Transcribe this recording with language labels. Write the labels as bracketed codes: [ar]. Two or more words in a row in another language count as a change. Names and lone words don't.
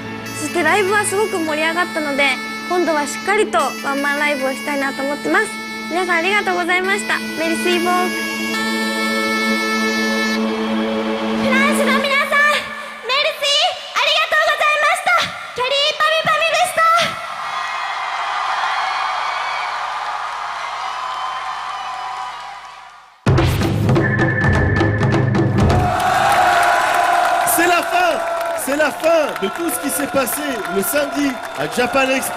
[ja] そしてライブはすごく盛り上がったので、今度はしっかりとワンマンライブをしたいなと思ってます。皆さんありがとうございました。 [fr] merci beaucoup. [ja] フランスの皆さん、メルシーありがとうございました。キャリーパミュパミュでした。 [fr] C'est la fin de tout ce qui s'est passé le samedi à Japan Expo.